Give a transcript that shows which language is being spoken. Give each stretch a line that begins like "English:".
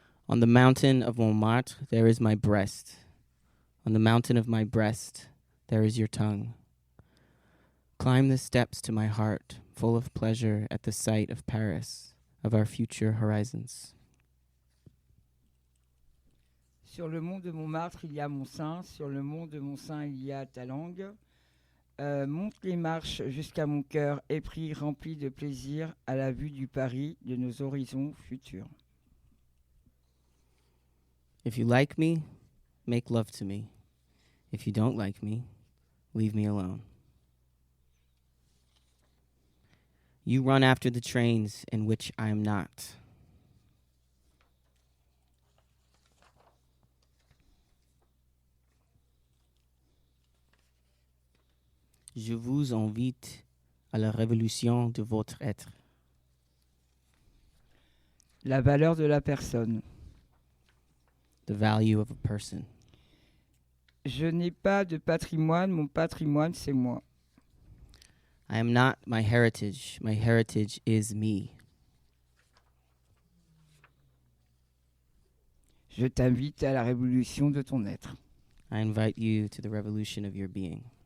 English: On the mountain of Montmartre, there is my breast. On the mountain of my breast, there is your tongue. Climb the steps to my heart, full of pleasure at the sight of Paris, of our future horizons.
French: Sur le mont de Montmartre, il y a mon sein. Sur le mont de mon sein, il y a ta langue. Monte les marches jusqu'à mon cœur épris, rempli de plaisir à la vue du Paris de nos horizons futurs.
English: If you like me, make love to me. If you don't like me, leave me alone. You run after the trains in which I am not.
French: Je vous invite à la révolution de votre être. La valeur de la personne.
English: The value of a person.
French: Je n'ai pas de patrimoine, mon patrimoine c'est moi.
English: I am not my heritage is me.
French: Je t'invite à la révolution de ton être.
English: I invite you to the revolution of your being.